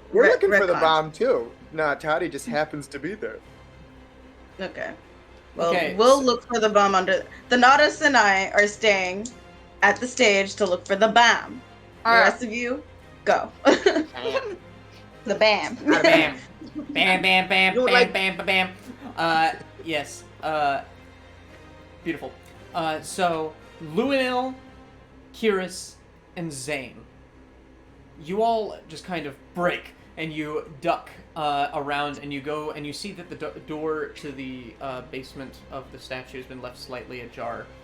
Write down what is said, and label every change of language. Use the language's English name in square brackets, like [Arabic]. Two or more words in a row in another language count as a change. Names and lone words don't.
[English] We're looking for the retcon. bomb too. Nah, Toddy just happens to be there. Okay. Well, Okay, we'll so- look for the bomb under. The Nautis and I are staying at the stage to look for the bomb. The Alright. rest of you, go. The bam. Bam. Bam, bam, bam, You bam, like- bam, bam, bam. Yes. Beautiful. So, Luinnil, Kihris, and Zane. You all just kind of break, and you duck around, and you go, and you see that the door to the basement of the statue has been left slightly ajar.